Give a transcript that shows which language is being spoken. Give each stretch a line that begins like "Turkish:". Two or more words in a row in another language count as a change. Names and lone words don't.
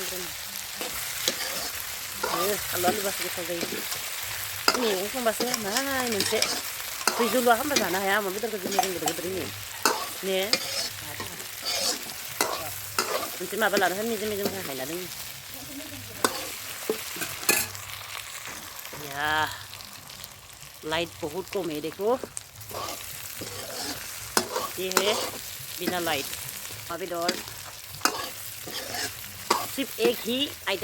Bodo: आलु आलुबासो गोथाव जायो मैगं संबासो माय मोनसे दैजोलुआ खालामबा जानो हाया अमा बेदरखौ जों मैगं गोदोर गोदोर होयो ने मोनसे माबा लाना मेजेम हायना दों
Hindi: या लाइट बहुत कम है देखो ये है बिना लाइट बेदर सिर्फ एक ही आइटम